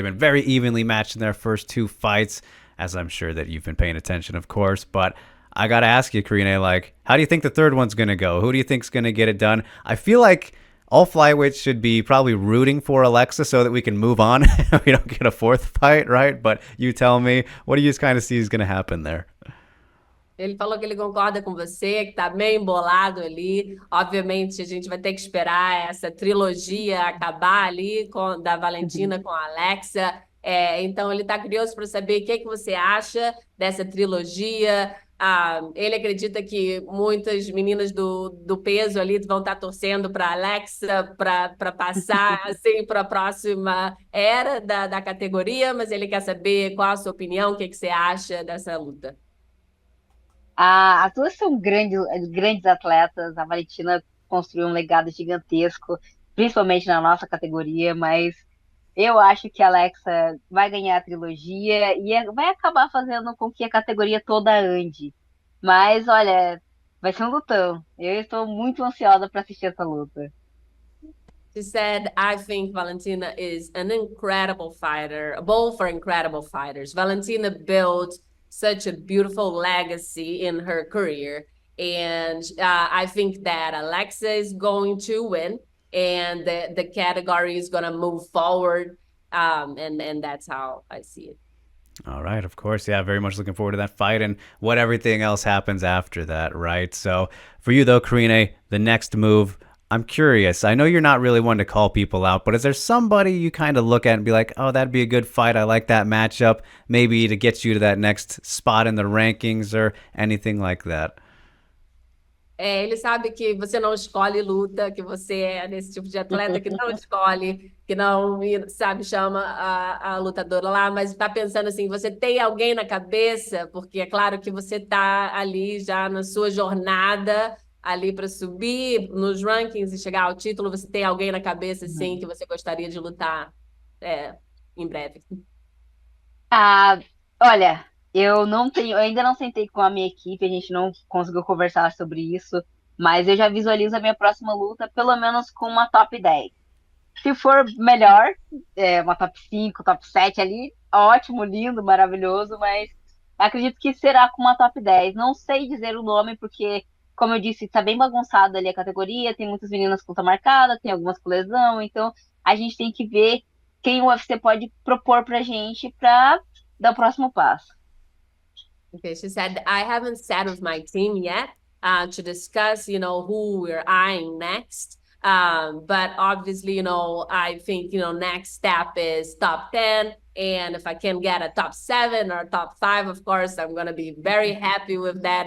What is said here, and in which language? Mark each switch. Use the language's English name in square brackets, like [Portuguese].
[English] They've been very evenly matched in their first 2 fights, as I'm sure that you've been paying attention, of course. But I got to ask you, Karine, like, how do you think the third one's going to go? Who do you think's going to get it done? I feel like all flyweights should be probably rooting for Alexa so that we can move on. We don't get a 4th fight, right? But you tell me, what do you kind of see is going to happen there? [Portuguese] Ele falou que ele concorda com você, que tá meio embolado ali. Obviamente, a gente vai ter que esperar essa trilogia acabar ali da Valentina com a Alexa. Então, ele está curioso para saber o que você acha dessa trilogia. Ele acredita que muitas meninas do peso ali vão estar torcendo para a Alexa para passar assim, para a próxima era da categoria, mas ele quer saber qual a sua opinião, o que você acha dessa luta. As duas são grandes atletas. A Valentina construiu um legado gigantesco, principalmente na nossa categoria, mas eu acho que a Alexa vai ganhar a trilogia e vai acabar fazendo com que a categoria toda ande. Mas, olha, vai ser um lutão. Eu estou muito ansiosa para assistir essa luta. [English] She said, I think Valentina is an incredible fighter, both are incredible fighters. Valentina built such a beautiful legacy in her career. And I think that Alexa is going to win and the category is going to move forward. And that's how I see it. All right, of course. Yeah, very much looking forward to that fight and what everything else happens after that, right? So for you, though, Karine, the next move, I'm curious. I know you're not really one to call people out, but is there somebody you kind of look at and be like, oh, that'd be a good fight. I like that matchup, maybe to get you to that next spot in the rankings or anything like that? [Portuguese] Ele sabe que você não escolhe luta, que você é desse tipo de atleta que não escolhe, que não, sabe, chama a lutadora lá, mas está pensando assim, você tem alguém na cabeça? Porque é claro que você está ali já na sua jornada, ali para subir nos rankings e chegar ao título, você tem alguém na cabeça, sim, que você gostaria de lutar em breve? Olha, eu ainda não sentei com a minha equipe, a gente não conseguiu conversar sobre isso, mas eu já visualizo a minha próxima luta, pelo menos com uma top 10. Se for melhor, uma top 5, top 7 ali, ótimo, lindo, maravilhoso, mas acredito que será com uma top 10. Não sei dizer o nome, porque, como eu disse, está bem bagunçada ali a categoria, tem muitas meninas com luta marcada, tem algumas com lesão, então a gente tem que ver quem o UFC pode propor pra gente para dar o próximo passo. [English] Okay, she said, I haven't sat with my team yet to discuss, who we're eyeing next. But obviously, I think, next step is top 10. And if I can get a top 7 or top 5, of course, I'm going to be very happy with that.